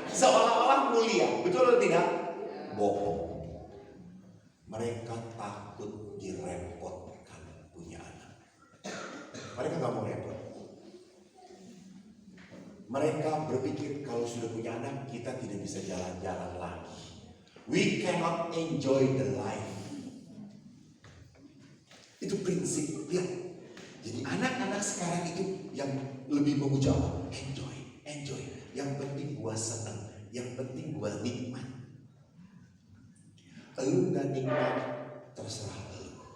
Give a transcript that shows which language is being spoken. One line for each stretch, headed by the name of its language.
Indonesian: Seolah-olah mulia. Betul atau tidak? Bohong. Mereka takut direpotkan punya anak. Mereka gak mau repot. Mereka berpikir kalau sudah punya anak, kita tidak bisa jalan-jalan lagi.
English: We cannot enjoy the life.
Indonesian: Itu prinsip. Lihat. Jadi anak-anak sekarang itu yang lebih memuja Allah. Enjoy. Yang penting gua senang. Yang penting gua nikmat. Elu gak nikmat, terserah elu.